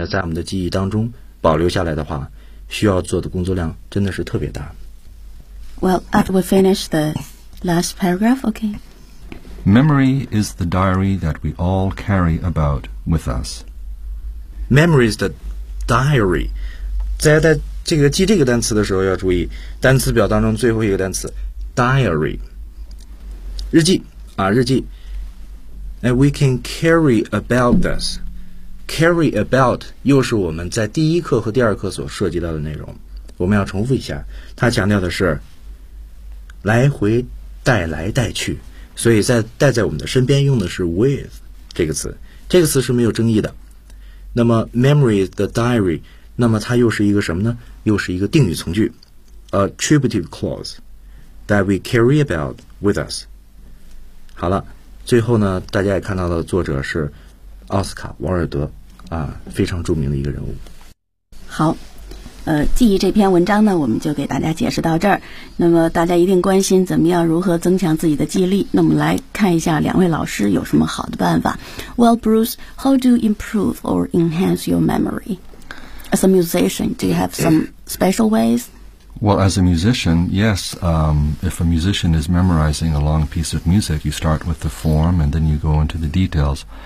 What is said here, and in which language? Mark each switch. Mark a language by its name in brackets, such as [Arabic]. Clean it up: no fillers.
[Chinese] 在我们的记忆当中保留下来的话，需要做的工作量真的是特别大。 [English] Well, after we finish the last paragraph, okay. Memory is the diary that we all carry about with us. Memory is the diary. [Chinese] 在这个记这个单词的时候要注意，单词表当中最后一个单词 diary， 日记啊，日记。 [English] And we can carry about us. [Chinese] Carry about 又是我们在第一课和第二课所涉及到的内容。我们要重复一下，它强调的是来回带来带去，所以在带在我们的身边用的是 with 这个词，这个词是没有争议的。那么 [English] memory is the diary， [Chinese] 那么它又是一个什么呢？又是一个定语从句 [English] attributive clause that we carry about with us。 [Chinese] 好了，最后呢，大家也看到了作者是奥斯卡王尔德啊，非常著名的一个人物。好，记忆这篇文章呢，我们就给大家解释到这儿。那么大家一定关心怎么样如何增强自己的记忆力，那我们来看一下两位老师有什么好的办法。 [English] Well, Bruce, how do you improve or enhance your memory? As a musician, do you have some special ways? Well, as a musician, yes, if a musician is memorizing a long piece of music, you start with the form and then you go into the details.